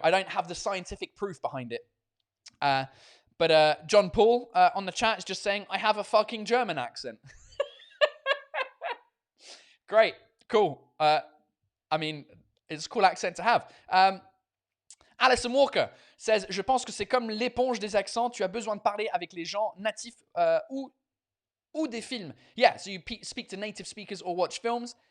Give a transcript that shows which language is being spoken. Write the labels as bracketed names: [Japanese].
[English] I don't have the scientific proof behind it. But John Paul on the chat is just saying I have a fucking German accent. Great. Cool. I mean, it's a cool accent to have. Alison Walker says, [French] je pense que c'est comme l'éponge des accents. Tu as besoin de parler avec les gens natifs ou des films. [English] Yeah, so you speak to native speakers or watch films.